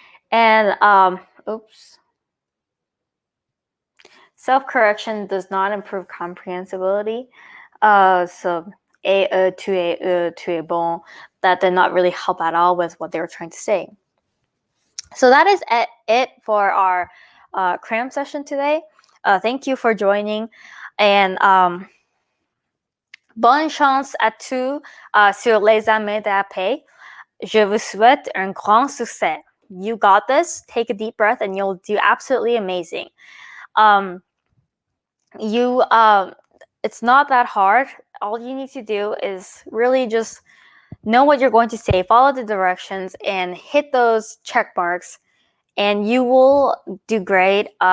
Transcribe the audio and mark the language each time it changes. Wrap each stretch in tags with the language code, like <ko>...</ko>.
<en>And self-correction does not improve comprehensibility. So</en> <fr>tu es bon,</fr> <en>that did not really help at all with what they were trying to say. So that is it for our CRAM session today. Thank you for joining, and</en> <fr>bonne chance à tous sur les examens d'après. Je vous souhaite un grand succès.</fr> <en>You got this. Take a deep breath and you'll do absolutely amazing. It's not that hard. All you need to do is really just know what you're going to say, follow the directions, and hit those check marks, and you will do great.</en>